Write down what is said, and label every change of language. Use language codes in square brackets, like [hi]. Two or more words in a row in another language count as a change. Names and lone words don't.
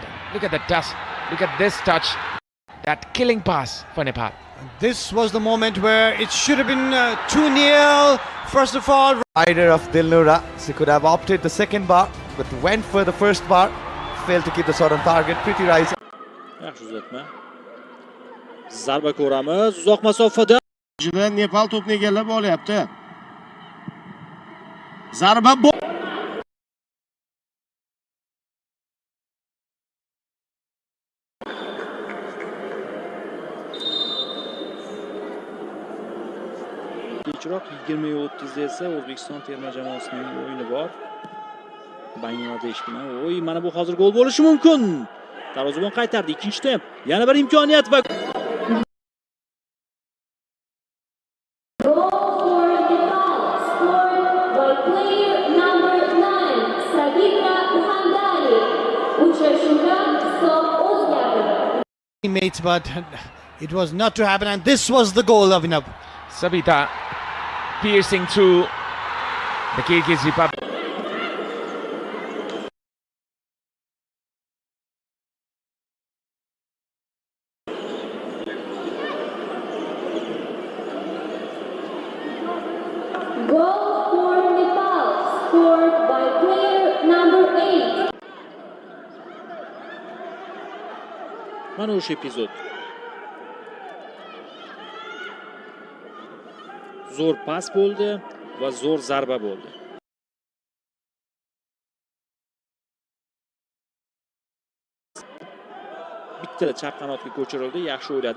[en] Look at the touch. Look at this touch. That killing pass for Nepal. This was the moment where it should have been 2-0. First of all, Rider of Dilnura, she could have opted the second bar, but went for the first bar, failed to keep the shot on target. Pretty rise. [uz] Yaxshi uzatma. Zarba ko'ramiz. Uzoq masofada. Nepal to'pni egallab olyapti. Zarba Kechroq 20:30 esa O'zbekiston terma jamoasining o'yini bor. Bangladesh bilan. O'y, mana bu hozir gol bo'lishi mumkin. Darvozabon qaytardi ikkinchi temp. Yana bir imkoniyat va [en] teammates, but it was not to happen, and this was the goal of Abhinav. Sabita piercing through the Kyrgyz Republic. Goal for Nepal, scored by player number 8. [uz] mana o'sha epizod. Zo'r pas bo'ldi va zo'r zarba bo'ldi. Bitta chap qanotga ko'chirildi, yaxshi o'yladi.